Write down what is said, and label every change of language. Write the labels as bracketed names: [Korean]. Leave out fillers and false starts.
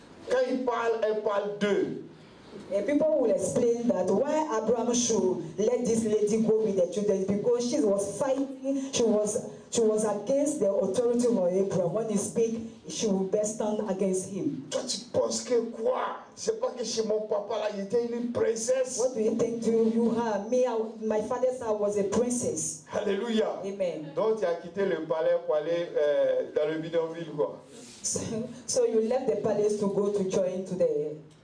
[French] Quand il parle, elle parle d'eux. [English] And people will explain that why Abraham should let this lady go with the children, because she was fighting, she was against the authority of Abraham. When he speak, she will best stand against him. [French] Toi tu penses que quoi? C'est pas que chez mon papa là, il était une princesse. [English] What do you think you have? My father's house was a princess. Alléluia. Amen. [French] Donc tu as quitté le palais pour aller dans le bidonville quoi. [English] So you left the palace to go to join to the